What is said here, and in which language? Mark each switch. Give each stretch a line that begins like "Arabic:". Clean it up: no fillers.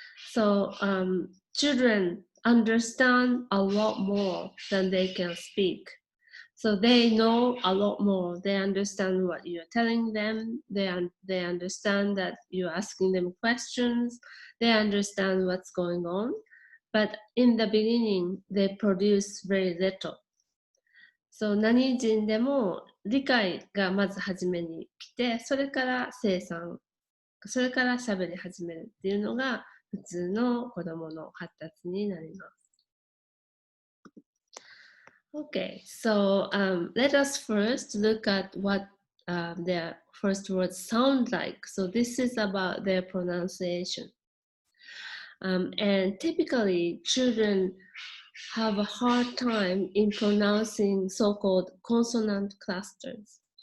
English: So children understand a lot more than they can speak. So they know a lot more. They understand what you're telling them. They understand that you're asking them questions. They understand what's going on. But in the beginning, they produce very little.
Japanese: So 何人でも理解がまず初めに来て、それから生産、それから喋り始めるっていうのが普通の子供の発達になります。
English: Okay, so let us first look at what their first words sound like. So this is about their pronunciation. And typically, children have a hard time in pronouncing so-called consonant clusters.